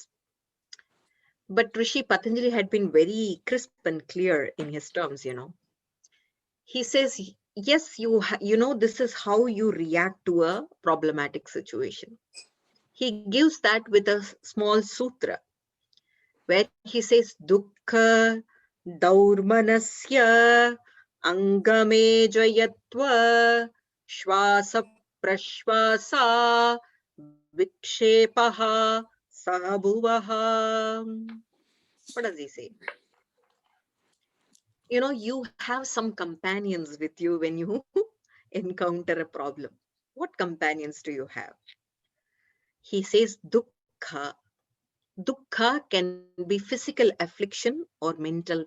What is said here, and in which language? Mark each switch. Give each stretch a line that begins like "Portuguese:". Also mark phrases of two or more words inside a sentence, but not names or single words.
English: But Rishi Patanjali had been very crisp and clear in his terms. He says, yes, this is how you react to a problematic situation. He gives that with a small sutra where he says,
Sanskrit: dukkha daurmanasya angame jayatva shvasa prashvasa vikshepaha sahabhuvaha.
English: What does he say? You have some companions with you when you encounter a problem. What companions do you have? He says dukkha. Dukkha can be physical affliction or mental pain.